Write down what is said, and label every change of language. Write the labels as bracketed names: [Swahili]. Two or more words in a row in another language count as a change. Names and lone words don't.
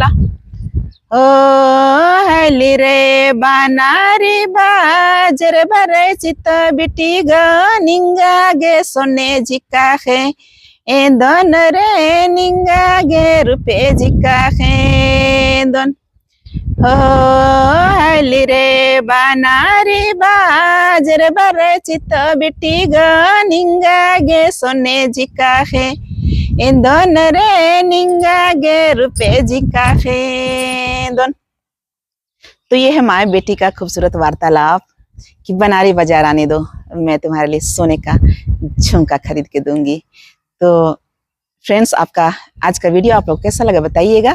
[Kurukh] ओ हैली रे बनारी बाजर भरे चित बिटी ग निंगा गे सोने जिका है, ए दोन रे निंगा गे रुपए जिका है दोन। ओ हैली रे बनारी बाजर भरे चित बिटी ग निंगा गे सोने जिका है, दोन रे निंगा गे रुपए जिका है दोन। [Hindi] तो ये है माँ बेटी का खूबसूरत वार्तालाप। कि बनारी बाजार आने दो, मैं तुम्हारे लिए सोने का झुमका खरीद के दूंगी। तो फ्रेंड्स, आपका आज का वीडियो आप लोग कैसा लगा बताइएगा।